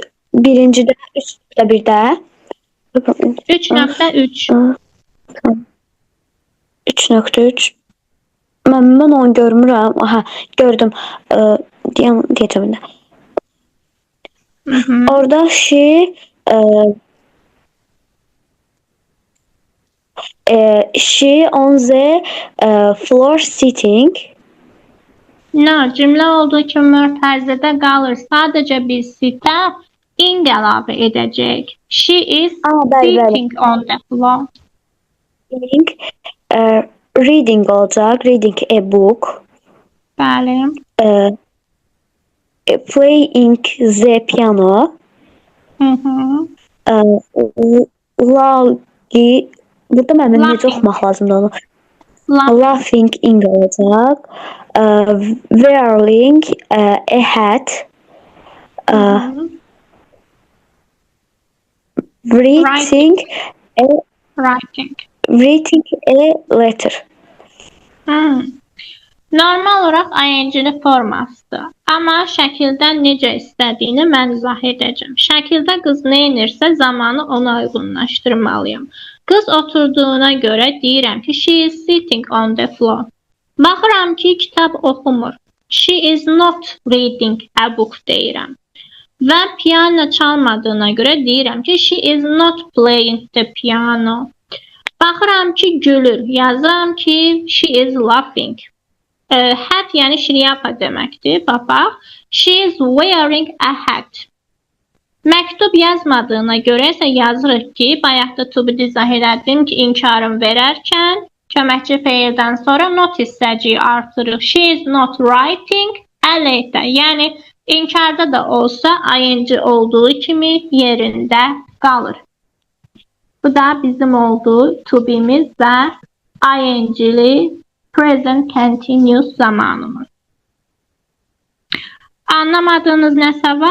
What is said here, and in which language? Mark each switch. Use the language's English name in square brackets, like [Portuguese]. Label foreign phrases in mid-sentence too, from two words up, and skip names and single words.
[Azerbaijani] Birincidə 3.1-də 3.3. 3.3. Mən onu görmürəm. Aha, gördüm. Deyəcəm də. [English] Orada she on the floor sitting. No, [Azerbaijani] cümlə olduğu kimi mörtəzədə qalır. Sadəcə biz sitə ing əlavə edəcək. [English] She is sitting on the floor. Reading olacaq. Reading a book. [Azerbaijani] Bəli. [English] uh, playing the piano, laughing, [Azerbaijani] burada mənim necə [English] Laughing. [Azerbaijani] oxumaq lazımdır onu? [English] Laughing. Laughing in olacaq. Wearing a hat, writing a Writing. writing a letter. [Azerbaijani] Normal olaraq ing-li formasıdır. Amma şəkildə necə istədiyini mən izah edəcəm. Şəkildə qız nə edirsə zamanı ona uyğunlaşdırmalıyam. Qız oturduğuna görə deyirəm ki, [English] she is sitting on the floor. [Azerbaijani] Baxıram ki, kitab oxumur. [English] She is not reading a book [Azerbaijani] deyirəm. Və piano çalmadığına görə deyirəm ki, [English] she is not playing the piano. [Azerbaijani] Baxıram ki, gülür. Yazıram ki, [English] she is laughing. [Azerbaijani] Hat yəni şlyapa deməkdir. Baxaq. [English] She is wearing a hat. [Azerbaijani] Məktub yazmadığına görə isə yazırıq ki, bayaqda [English] to be [Azerbaijani] izah elədim ki, inkarım verərkən köməkçi feildən sonra not hissəciyi artırırıq. [English] She is not writing a letter. [Azerbaijani] Yəni inkarda da olsa ing olduğu kimi yerində qalır. Bu da bizim olduğu [English] to be'miz [Azerbaijani] və ing'li [English] present continuous [Azerbaijani] zamanımız. Anlamadığınız nəsə var?